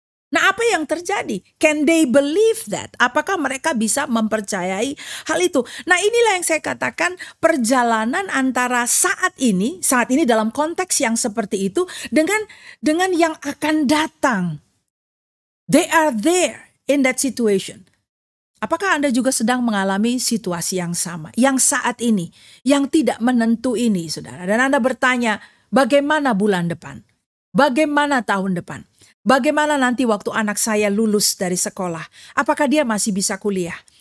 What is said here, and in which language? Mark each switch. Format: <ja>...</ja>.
<id>Nah, apa yang terjadi?</id> <en>Can they believe that?</en> <id>Apakah mereka bisa mempercayai hal itu? Nah, inilah yang saya katakan perjalanan antara saat ini dalam konteks yang seperti itu dengan yang akan datang.</id> <en>They are there in that situation.</en> <id>Apakah Anda juga sedang mengalami situasi yang sama? Yang saat ini, yang tidak menentu ini, saudara. Dan Anda bertanya, bagaimana bulan depan? Bagaimana tahun depan? Bagaimana nanti waktu anak saya lulus dari sekolah? Apakah dia masih bisa kuliah?</id>